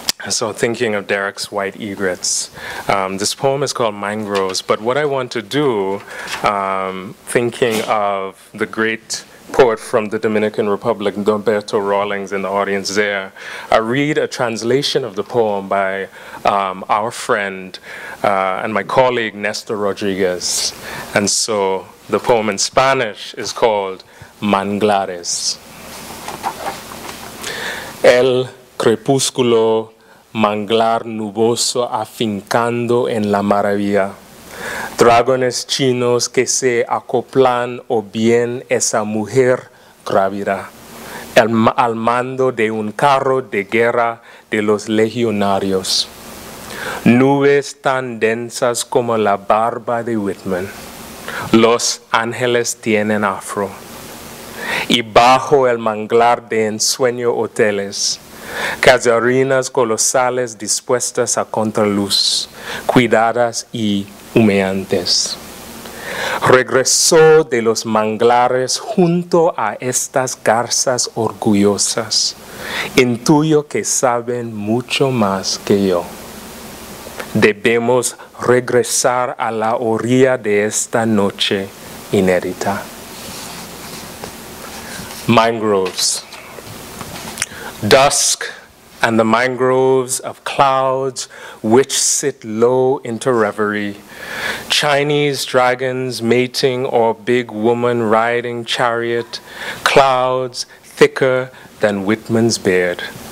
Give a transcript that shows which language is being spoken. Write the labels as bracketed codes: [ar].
[en] So thinking of Derek's White Egrets. This poem is called Mangroves, but what I want to do, thinking of the great poet from the Dominican Republic, Humberto Rawlings, in the audience there, I read a translation of the poem by our friend and my colleague, Nestor Rodriguez. And so the poem in Spanish is called Manglares. [es] El crepúsculo manglar nuboso afincando en la maravilla. Dragones chinos que se acoplan o bien esa mujer grávida, al mando de un carro de guerra de los legionarios. Nubes tan densas como la barba de Whitman. Los ángeles tienen afro. Y bajo el manglar de ensueño hoteles, casarinas colosales dispuestas a contraluz, cuidadas y humeantes. Regresó de los manglares junto a estas garzas orgullosas. Intuyo que saben mucho más que yo. Debemos regresar a la orilla de esta noche inédita. [en] Mangroves. Dusk and the mangroves of clouds which sit low into reverie. Chinese dragons mating or big woman riding chariot. Clouds thicker than Whitman's beard.